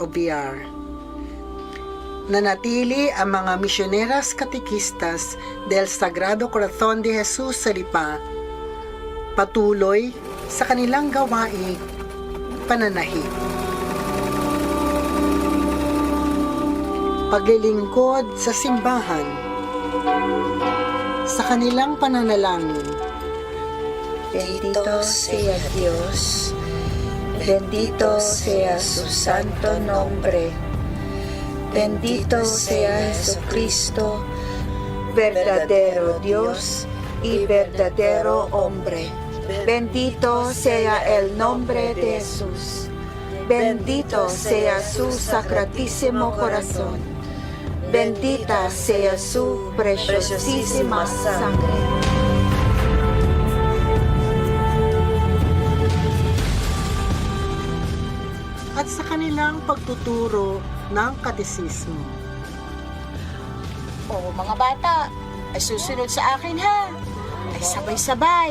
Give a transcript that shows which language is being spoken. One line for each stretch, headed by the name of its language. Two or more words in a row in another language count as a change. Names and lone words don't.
Filipino: Obiar. Nanatili ang mga misyoneras katekistas del Sagrado Corazon de Jesus sa Lipa, patuloy sa kanilang gawaing pananahik. Paglilingkod sa simbahan, sa kanilang pananalangin.
Spanish: Bendito sea Dios, bendito sea su santo nombre. Bendito sea Jesucristo, verdadero Dios y verdadero hombre. Bendito sea el nombre de Jesús. Bendito sea su sacratísimo corazón. Bendita sea su preciosísima sangre.
Filipino: At sa kanilang pagtuturo ng katesismo. O mga bata, ay susunod sa akin ha. Ay sabay-sabay.